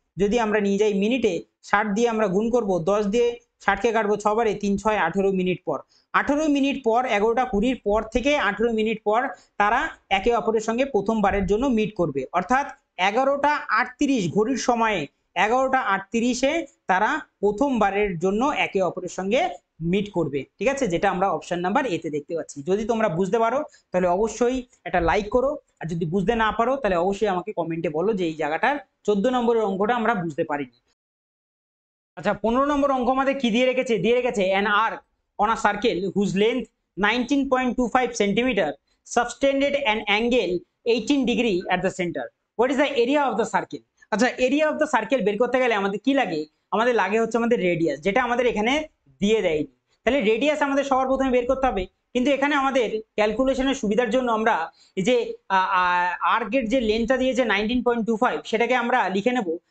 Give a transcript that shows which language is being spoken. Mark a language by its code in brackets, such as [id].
[bn] যদি আমরা নিয়ে যাই মিনিটে, 60 দিয়ে আমরা গুণ করব, 10 দিয়ে 60-কে কাটবো 6 বারে, 3 6 18 মিনিট পর, 18 মিনিট পর 11টা 20-র পর থেকে 18 মিনিট পর তারা একে অপরের সঙ্গে প্রথমবারের জন্য মিট করবে, অর্থাৎ 11টা 38 ঘড়ির সময়ে, 11টা 38-এ তারা প্রথমবারের জন্য একে অপরের সঙ্গে মিট করবে, ঠিক আছে, যেটা আমরা অপশন নাম্বার এতে দেখতে পাচ্ছি। যদি তোমরা বুঝতে পারো তাহলে অবশ্যই একটা লাইক করো, আর যদি বুঝতে না পারো তাহলে অবশ্যই আমাকে কমেন্টে বলো যে এই জায়গাটার 14 নম্বরের অঙ্কটা আমরা বুঝতে পারিনি। আচ্ছা, 15 নম্বর অঙ্ক আমাদের কি দিয়ে রেখেছে, [en] দিয়ে রেখেছে an arc on a circle whose length 19.25 centimeter subtended an angle 18 degree at the center. What is the area of the circle? [bn] আচ্ছা, এরিয়া অফ দ্য সার্কেল বের করতে গেলে আমাদের কি লাগে, আমাদের লাগে হচ্ছে আমাদের রেডিয়াস, যেটা আমাদের এখানে দিয়ে দেয়নি। তাহলে রেডিয়াস আমাদের সবার প্রথমে বের করতে হবে, কিন্তু এখানে আমাদের ক্যালকুলেশনের সুবিধার জন্য আমরা এই যে আর্কের যে লেন্থটা দিয়েছে 19.25 সেটাকে আমরা লিখে নেব